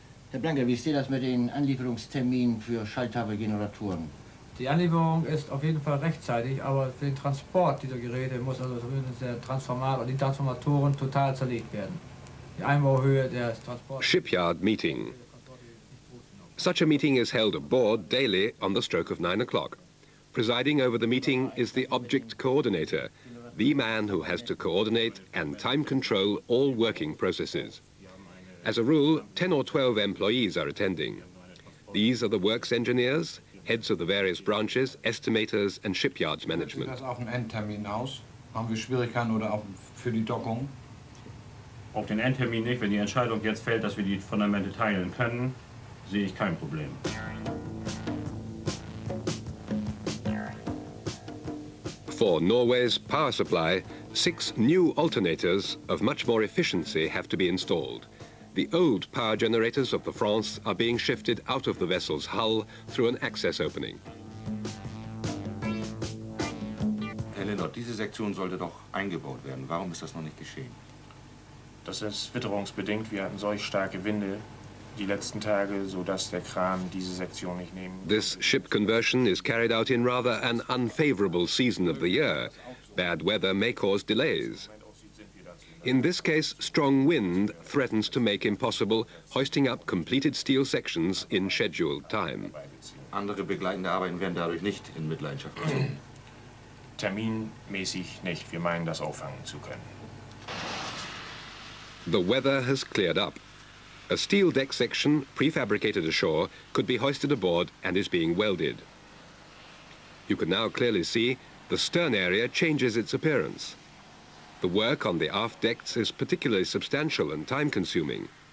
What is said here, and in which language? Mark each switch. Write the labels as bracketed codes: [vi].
[de] Herr Blanke, wie steht das mit den Anlieferungsterminen für Schalttafelgeneratoren? Die Anlieferung ist auf jeden Fall rechtzeitig, aber für den Transport dieser Geräte muss also zumindest der Transformator, die Transformatoren total zerlegt werden. Die Einbauhöhe der Transport... [en] Shipyard meeting. Such a meeting is held aboard daily on the stroke of 9 o'clock. Presiding over the meeting is the object coordinator, the man who has to coordinate and time control all working processes. As a rule, 10 or 12 employees are attending. These are the works engineers, heads of the various branches, estimators and shipyards management. [de] Sieht das auf den Endtermin aus? Haben wir Schwierigkeiten oder für die Dockung? Auf den Endtermin nicht. Wenn die Entscheidung jetzt fällt, dass wir die Fundamente teilen können, sehe ich kein Problem. [en] For Norway's power supply, 6 new alternators of much more efficiency have to be installed. The old power generators of the France are being shifted out of the vessel's hull through an access opening. [de] Herr Lindert, diese Sektion sollte doch eingebaut werden. Warum ist das noch nicht geschehen? Das ist witterungsbedingt. Wir hatten solch starke Winde die letzten Tage, sodass der Kran diese Sektion nicht nehmen. [en] This ship conversion is carried out in rather an unfavorable season of the year. Bad weather may cause delays. In this case, strong wind threatens to make impossible hoisting up completed steel sections in scheduled time. [de] Andere begleitende Arbeiten werden dadurch nicht in Mitleidenschaft gezogen. Terminmäßig nicht. Wir meinen, das auffangen zu können. [en] The weather has cleared up. A steel deck section, prefabricated ashore, could be hoisted aboard and is being welded. You can now clearly see the stern area changes its appearance. The work on the aft decks is particularly substantial and time-consuming.